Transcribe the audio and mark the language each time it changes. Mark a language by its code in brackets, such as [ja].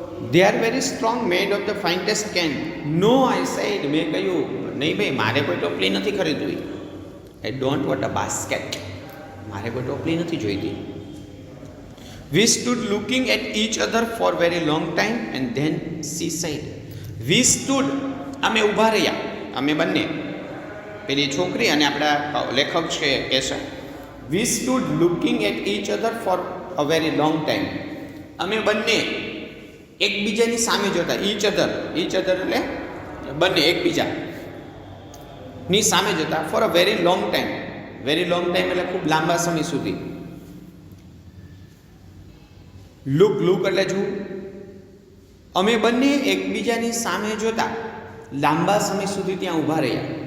[en] They are very strong, made of the finest can. No I said, [gu] મેં કહ્યું નહીં ભાઈ, મારે કોઈ ટોપલી નથી ખરીદવી. [en] I don't want a basket, [gu] મારે કોઈ ટોપલી નથી જોઈતી. [en] We stood looking at each other for very long time and then she said. We stood, [gu] અમે ઊભા રહ્યા, અમે બંને, પેલી છોકરી અને આપણા લેખક છે કે છે. [en] We stood looking at each other for a very long time. [gu] અમે બંને એકબીજાની સામે જોતા. [en] each other [gu] એટલે બંને એકબીજા ની સામે જોતા. [en] for a very long time. very long time [gu] એટલે ખૂબ લાંબા સમય સુધી. લુક એટલે જોવું. અમે બંને એકબીજાની સામે જોતા લાંબા સમય સુધી ત્યાં ઊભા રહ્યા.